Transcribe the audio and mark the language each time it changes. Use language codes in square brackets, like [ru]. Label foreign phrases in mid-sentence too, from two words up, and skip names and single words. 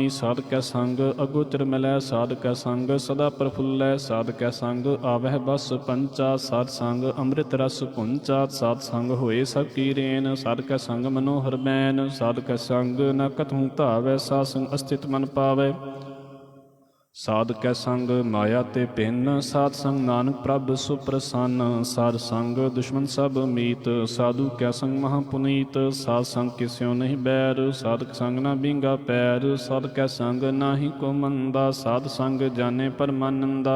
[pa] साध कै संग अगोचर मिलै। साध कै संग सदा प्रफुल्लै। साध कै संग आवह बस पंचा। साध संग अमृत रस पुंचा। साध संग होए सब की रेन। साध कै संग मनोहर बैन। साध कै संग न कतहूँ धावै। साध संग अस्थित मन पावै। ਸਾਧ ਕੈ ਸੰਗ ਮਾਇਆ ਤੇ ਭਿੰਨ, ਸਾਧ ਸੰਗ ਨਾਨਕ ਪ੍ਰਭ ਸੁਪ੍ਰਸੰਨ। ਸਾਧ ਸੰਗ ਦੁਸ਼ਮਨ ਸਭ ਮੀਤ, ਸਾਧੂ ਕੈ ਸੰਗ ਮਹਾ ਪੁਨੀਤ। ਸਾਧ ਸੰਗ ਕਿਸਿਓ ਨਹੀਂ ਬੈਰ, ਸਾਧਕ ਸੰਗ ਨਾ ਬਿੰਗਾ ਪੈਰ। ਸਾਧ ਕੈ ਸੰਗ ਨਾਹੀ ਕੋ ਮੰਦਾ, ਸਾਧ ਸੰਗ ਜਾਣੇ ਪਰਮਾਨੰਦਾ।